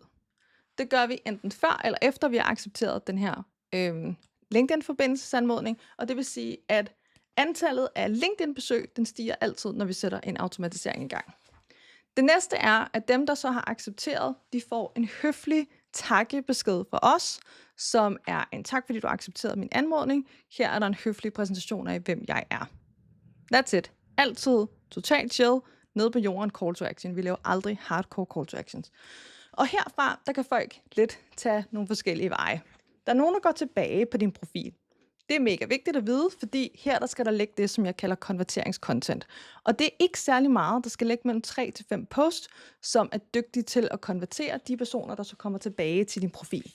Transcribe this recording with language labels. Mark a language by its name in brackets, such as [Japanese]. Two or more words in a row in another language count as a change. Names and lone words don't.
[Danish] Det gør vi enten før eller efter, vi har accepteret den her LinkedIn-forbindelsesanmodning, og det vil sige, at antallet af LinkedIn-besøg, den stiger altid, når vi sætter en automatisering i gang. Det næste er, at dem, der så har accepteret, de får en høflig takkebesked fra os, som er en tak, fordi du har accepteret min anmodning. Her er der en høflig præsentation af, hvem jeg er. [English] That's it. [Danish] Altid totalt chill, nede på jorden, [English] call to action. [Danish] Vi laver aldrig [English] hardcore call to actions. [Danish] Og herfra, der kan folk lidt tage nogle forskellige veje. Der er nogen, der går tilbage på din profil. Det er mega vigtigt at vide, fordi her der skal der ligge det, som jeg kalder konverteringscontent. Og det er ikke særlig meget. Der skal ligge mellem 3 til 5 posts, som er dygtige til at konvertere de personer, der så kommer tilbage til din profil.